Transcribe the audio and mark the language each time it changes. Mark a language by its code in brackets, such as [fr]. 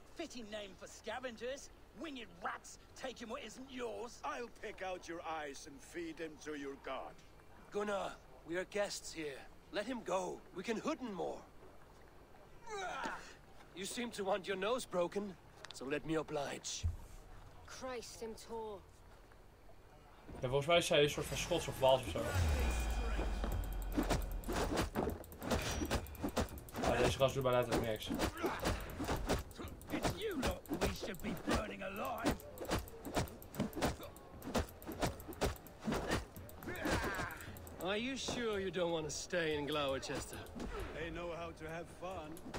[en] Fitting name for scavengers. Winged rats taking what isn't yours. I'll pick out your eyes and feed them to your god. Gunnar, we are guests here. Let him go. We can hooden more. You seem to want your nose broken, so let me oblige. Christ, him tall. [nl] Ja, volgens mij is hij een soort van Schots of Waals of zo. Ja, deze gast doet bijna letterlijk niks. [en] It's you lot we should be burning alive. Are you sure you don't want to stay in Glowecestrescire? They know how to have fun.